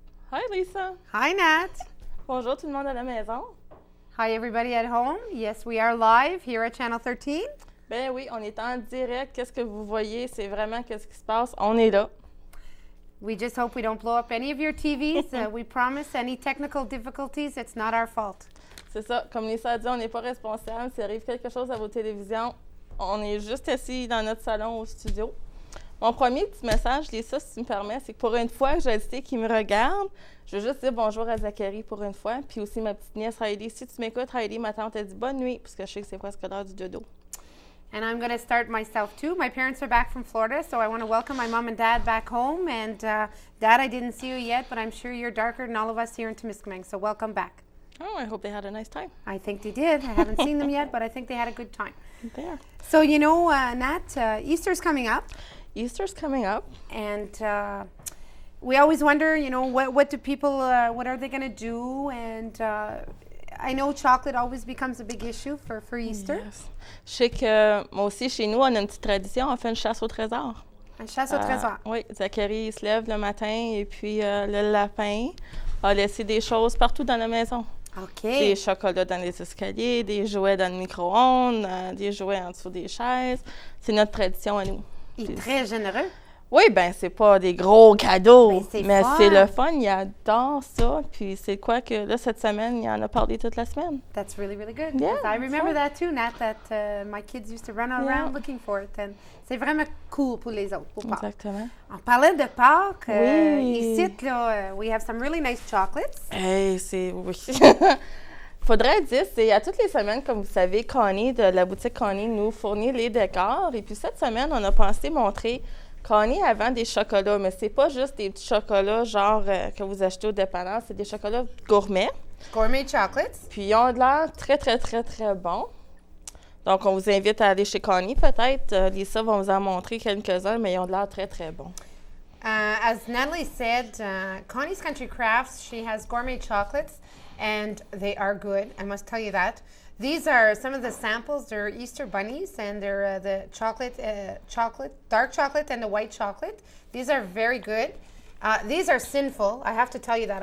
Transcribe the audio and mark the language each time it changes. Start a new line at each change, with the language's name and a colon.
English: Hi Lisa. Hi, Nat.
French: Bonjour tout le monde à la maison.
English: Hi, everybody at home. Yes, we are live here at Channel 13.
French: Ben oui, on est en direct. Qu'est-ce que vous voyez? C'est vraiment qu'est-ce qui se passe. On est là.
English: We just hope we don't blow up any of your TVs. We promise any technical difficulties, it's not our fault.
French: C'est ça. Comme Lisa a dit, on n'est pas responsable. S'il arrive quelque chose à vos télévisions, on est juste assis dans notre salon au studio. Mon premier petit message, Lisa, si tu me permets, c'est que pour une fois que j'ai dit qui me regarde, je veux juste dire bonjour à Zachary pour une fois, puis aussi ma petite nièce Heidi. Si tu m'écoutes, Heidi, ma tante a dit bonne nuit, parce que je sais que c'est presque l'heure du dodo.
English: And I'm going to start myself too. My parents are back from Florida, so I want to welcome my mom and dad back home. And Dad, I didn't see you yet, but I'm sure you're darker than all of us here in Temiskaming, so welcome back. Oh, I hope they had a nice time. I think they did. I haven't seen them yet, but I think they had a good time. There. So, you know, Nat, Easter's coming up. Easter's coming up. And we always wonder, you know, what do people, what are they going to do? And I know chocolate always becomes a big issue for Easter. Yes.
French: Je sais que moi aussi, chez nous, on a une petite tradition, on fait une chasse au trésor. Une chasse au trésor? Oui, Zachary il se lève le matin et puis le lapin a laissé des choses partout dans la maison. OK. Des chocolats dans les escaliers, des jouets dans le micro-ondes, des jouets en dessous des chaises. C'est notre tradition à nous. Il est très généreux. Oui, bien, c'est pas des gros cadeaux, mais fun. c'est le fun. Il adore ça. Puis c'est quoi que là, cette semaine, il en a parlé toute la semaine.
English: That's really, really good. Yeah, I remember fun. that too, Nat, that my kids used to run around looking for it.
French: And c'est vraiment cool pour les autres, pour Pâques. Exactement. On parlait de Pâques. Oui. Ici, là,
English: we have some really nice chocolates.
French: Hey, c'est... Oui. Faudrait dire, c'est à toutes les semaines, comme vous savez, Connie, de la boutique Connie, nous fournit les décors. Et puis cette semaine, on a pensé montrer... Connie, elle vend des chocolats, mais c'est pas juste des petits chocolats genre que vous achetez au dépanneur, c'est des chocolats gourmets.
English: Gourmet chocolates.
French: Puis ils ont de l'air très, très, très, très bons. Donc, on vous invite à aller chez Connie, peut-être. Lisa va vous en montrer quelques-uns, mais ils ont de l'air très, très bons.
English: As Natalie said, Connie's Country Crafts, she has gourmet chocolates, and they are good. I must tell you that. These are some of the samples. They're Easter bunnies, and they're the dark chocolate, and the white chocolate. These are very good. These are sinful. I have to tell you that.